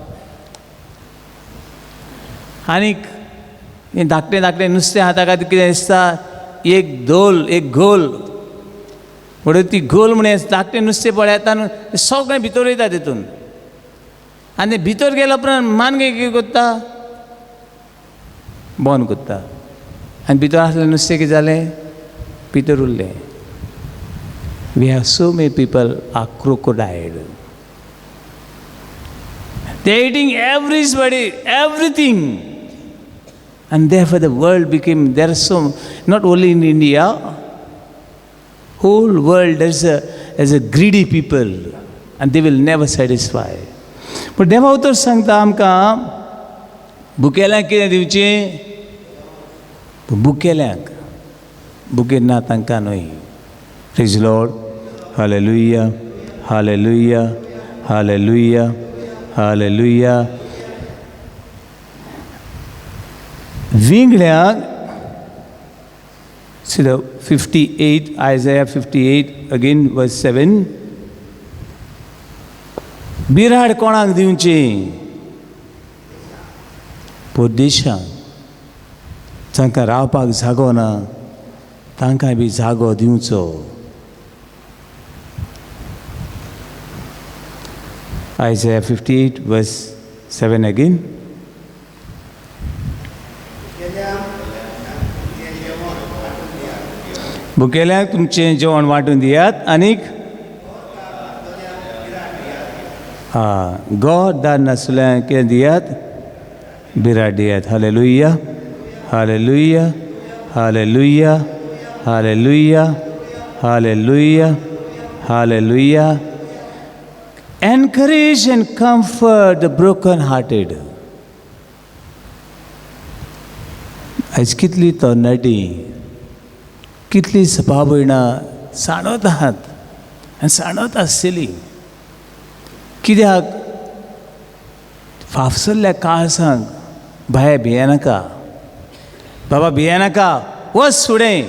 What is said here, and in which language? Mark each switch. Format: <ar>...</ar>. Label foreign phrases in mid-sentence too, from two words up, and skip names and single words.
<kok>आनीक हें धाकटें नुस्तें आहा ताका कितें दिसता एक घोल म्हणून ती घोल म्हण धाकटें नुस्तें पळय येता न्हू सगळें भितर वयता तितून. आनी भितर गेल्या उपरांत मानगे कितें करता बंद करता आनी भितर आसलें नुस्तें कितें जालें भितर उरलें.</kok> <en>We have so many people are crocodile. They're eating everybody, everything. And therefore the world became, there are so, not only in India, whole world there's a greedy people and they will never satisfy.</en> <kok>But देवा उतर सांगता आमकां भुकेल्यांक कितें दिवचें. भुकेल्यांक भुके ना तांकां न्हय.</kok> <en>Praise the Lord. Hallelujah. Hallelujah. Hallelujah. Hallelujah. विंगड्यांक, see the 58, Isaiah 58, again verse 7.</en> <kok>बिराड कोणाक दिवची परदेशांक जांकां रावपाक जागो ना तांकां बी जागो दिवचो.</kok> <en>Isaiah 58 verse 7 again.</en> <kok>भुकेल्यांक तुमचें जेवण वांटून दियात आनीक गोड दार नासल्यांक कितें दियात बिराड दियात. हालेलुया. हालेलुया. हालेलुया. हालेलुया. हालेलुया. हालेलुया.</kok> <en>Encourage and comfort the broken-hearted.</en> <kok>आयज कितली तरणाटी कितली सभाभयणां सांडत आहात आनी सांडत आसतली. कित्याक फाफसल्ल्या काळजांक भायर भियेनाका बाबा भियेनाका वच फुडें.</kok>